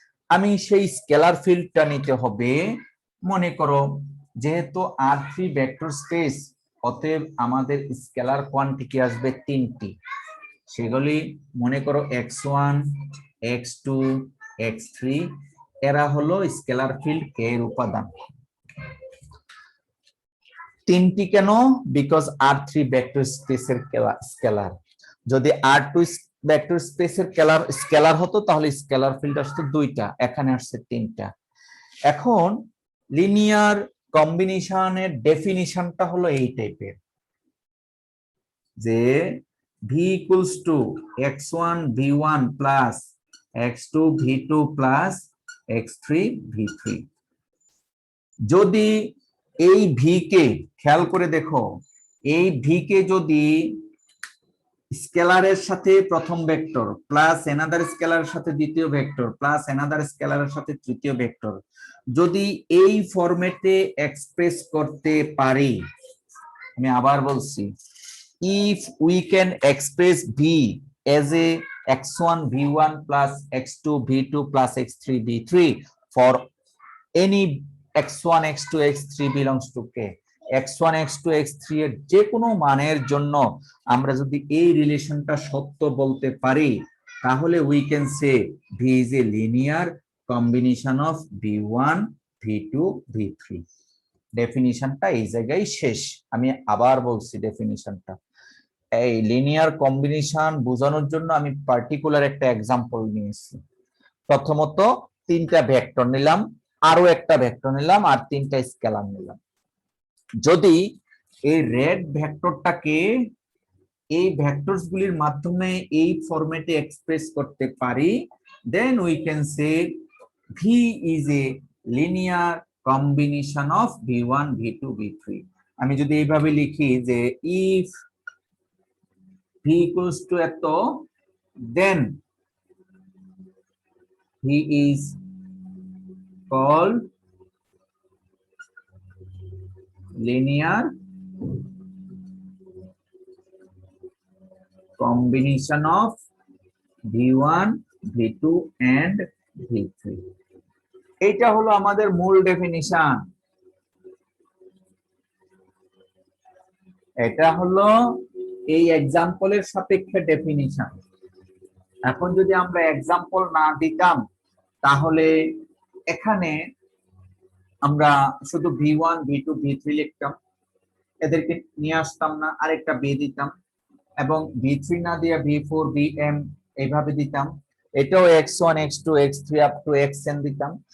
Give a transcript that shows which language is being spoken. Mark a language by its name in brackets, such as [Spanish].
[Bangla] আমি সেই স্কেলার ফিল্ডটা নিতে হবে, মনে করো যেহেতু R3 ভেক্টর স্পেস, অতএব আমাদের স্কেলার কোয়ান্টিটি আসবে 3টি, সেগুলি মনে করো x1 x2 x3, এরা হলো স্কেলার ফিল্ড কে এর উপাদান। 3টি কেন? বিকজ R3 ভেক্টর স্পেসের স্কেলার। যদি R2 ভেক্টর স্পেসের স্কেলার হতো তাহলে স্কেলার ফিল্ড আসতো 2টা, এখানে আসছে 3টা। এখন লিনিয়ার কম্বিনেশনের ডেফিনিশনটা হলো এই টাইপের, যে [English] V equals to x1 v1 plus x2 v2 plus x3 v3। [Bangla] যদি এই ভি কে খেয়াল করে দেখো, এই ভি কে যদি স্কেলারের সাথে প্রথম ভেক্টর প্লাস এনাদার স্কেলারের সাথে দ্বিতীয় ভেক্টর প্লাস এনাদার স্কেলারের সাথে তৃতীয় ভেক্টর যদি এই ফরম্যাটে এক্সপ্রেস করতে পারি, আমি আবার বলছি, [English] if we can express V as a x1 v1 plus x2 v2 plus x3 v3 for any x1 x2 x3 belongs to k, x1 x2 x3 [Bangla] এর যে কোনো মানের জন্য আমরা যদি এই রিলেশনটা সত্য বলতে পারি, তাহলে [English] we can say V is a linear combination of v1 v2 v3। [Bangla] ডেফিনিশনটা এই জায়গায় শেষ। আমি আবার বলছি ডেফিনিশনটা, এই লিনিয়ার কম্বিনেশন বোঝানোর জন্য আমি পার্টিকুলার একটা এক্সাম্পল নিয়েছি। প্রথমত তিনটা ভেক্টর নিলাম, আরো একটা ভেক্টর নিলাম, আর তিনটা স্কেলার নিলাম। যদি এই রেড ভেক্টরটাকে এই ভেক্টরস গুলির মাধ্যমে এই ফরম্যাটে এক্সপ্রেস করতে পারি, [English] Then we can say v is a linear combination of v1 v2 v3। [Bangla] আমি যদি এইভাবে লিখি যে [English] if v equals to [Bangla] এত, [English] then he is called linear combination of v1 v2 and v3। [Bangla] এটা হলো আমাদের মূল ডেফিনিশন, এটা হলো এই এক্সাম্পলের সাপেক্ষে ডেফিনিশন। এখন যদি আমরা এক্সাম্পল না দিতাম, তাহলে এখানে আমরা শুধু v1 v2 v3 লিখতাম, এদেরকে নিয়ে আসতাম না, আরেকটা b দিতাম, এবং v3 না দিয়ে v4 vm এইভাবে দিতাম, এটাও x1 x2 x3 up to xn দিতাম।